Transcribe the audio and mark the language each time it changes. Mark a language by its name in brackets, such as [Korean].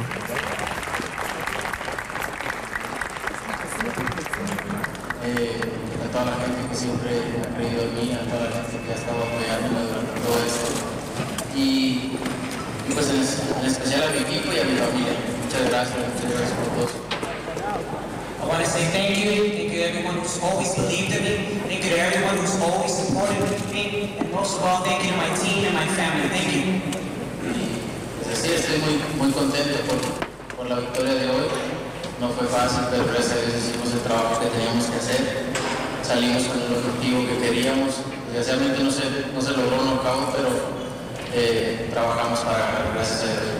[Spanish] A toda la gente que siempre ha creído en mí, a toda la gente que ha estado apoyándome durante todo esto. Y pues en especial a mi equipo y a mi familia. Muchas gracias por todo. [English] I want to say thank you to everyone who's always believed in me, thank you to everyone who's always supported me, and most of all, thank you to my team and my family, thank you. [Spanish] Sí, estoy muy, muy contento por la victoria de hoy. No fue fácil, pero gracias a Dios hicimos el trabajo que teníamos que hacer. Salimos con el objetivo que queríamos. Desgraciadamente no se logró un knockout, pero trabajamos para ganar, gracias a Dios.